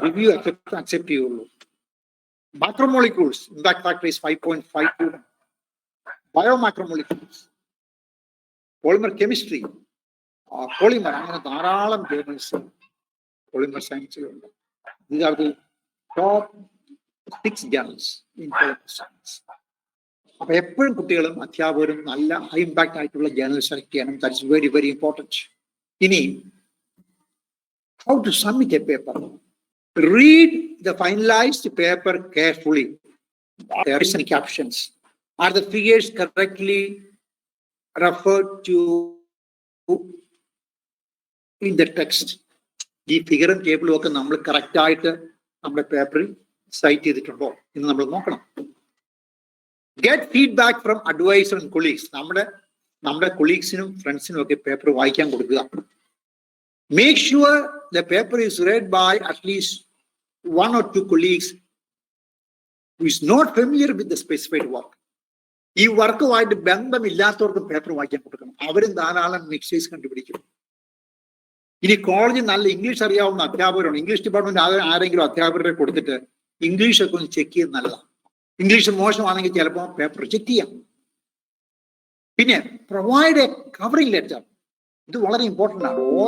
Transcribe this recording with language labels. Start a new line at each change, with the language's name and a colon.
English: Review accept you. Macromolecules impact factor is 5.52.
Malayalam: Biomacromolecules, polymer chemistry, polymer അങ്ങനെ ധാരാളം journals polymer സയൻസിലുണ്ട്.
English: These are the top 6 journals in polymer science.
Malayalam: അപ്പൊ എപ്പോഴും കുട്ടികളും അധ്യാപകരും നല്ല ഹൈ ഇമ്പാക്ട് ആയിട്ടുള്ള ജേർണൽ സെലക്ട് ചെയ്യണം.
English: That is very very important. ഇനി how to submit a paper. Read the finalised paper carefully. There is any captions. Are the figures correctly referred to in the text?
Malayalam: ഈ ഫിഗറും ടേബിളും ഒക്കെ നമ്മൾ correct ആയിട്ട് നമ്മുടെ പേപ്പറിൽ site ചെയ്തിട്ടുണ്ടോ എന്ന് നമ്മൾ നോക്കണം.
English: Get feedback from advisor and colleagues.
Malayalam: നമ്മുടെ കൊളീഗ്സിനും ഫ്രണ്ട്സിനും ഒക്കെ പേപ്പർ വായിക്കാൻ കൊടുക്കുക.
English: Make sure the paper is read by at least 1 or 2 colleagues who is not familiar with the specified work.
Malayalam: ഈ വർക്കുമായിട്ട് ബന്ധമില്ലാത്തവർക്ക് പേപ്പർ വായിക്കാൻ കൊടുക്കണം. അവരും ധാരാളം മിസ്റ്റേക്സ് കണ്ടുപിടിക്കും. ഇനി കോളേജിൽ നല്ല ഇംഗ്ലീഷ് അറിയാവുന്ന അധ്യാപകരുണ്ട്. ഇംഗ്ലീഷ് ഡിപ്പാർട്ട്മെന്റ് ആരെങ്കിലും അധ്യാപകരെ കൊടുത്തിട്ട് ഇംഗ്ലീഷ് ഒക്കെ ഒന്ന് ചെക്ക് ചെയ്യുന്നത് നല്ലതാണ്. ഇംഗ്ലീഷ് മോശമാണെങ്കിൽ ചിലപ്പോൾ പേപ്പർ റിജക്ട് ചെയ്യാം. പിന്നെ
English: Provide a covering letter.
Malayalam: ഇത് വളരെ ഇമ്പോർട്ടൻ്റ് ആണ്.